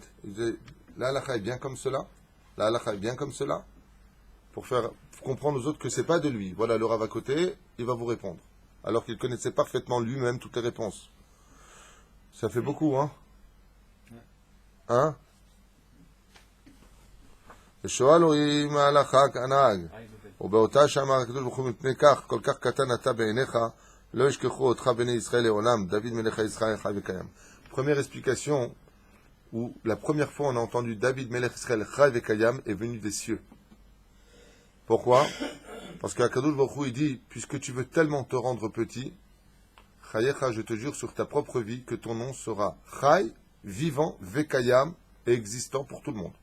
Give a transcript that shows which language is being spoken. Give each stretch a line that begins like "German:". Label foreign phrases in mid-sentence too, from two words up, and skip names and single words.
French: Il disait, la halacha est bien comme cela. La halacha est bien comme cela. Pour faire comprendre aux autres que c'est pas de lui. Voilà, le Rav à côté, il va vous répondre. Alors qu'il connaissait parfaitement lui-même toutes les réponses. Ça fait beaucoup, hein? Hein?
Hebrew: ושואל אם ההלכה כנהג, ובאותה שאמר הקדוש ברוך הוא מפני כך, כל כך קטן אתה בעיניך, לא ישכחו אותך בני ישראל לעולם, דוד מלך ישראל חי וקיים.
French: Première explication, où la première fois on a entendu
Hebrew: דוד מלך ישראל חי וקיים
French: est venu des cieux. Pourquoi? Parce qu'
Hebrew: הקדוש ברוך הוא
French: il dit, puisque tu veux tellement te rendre petit, Chayecha, je te jure sur ta propre vie que ton nom sera Chai, vivant, Vekayam, et existant pour tout le monde.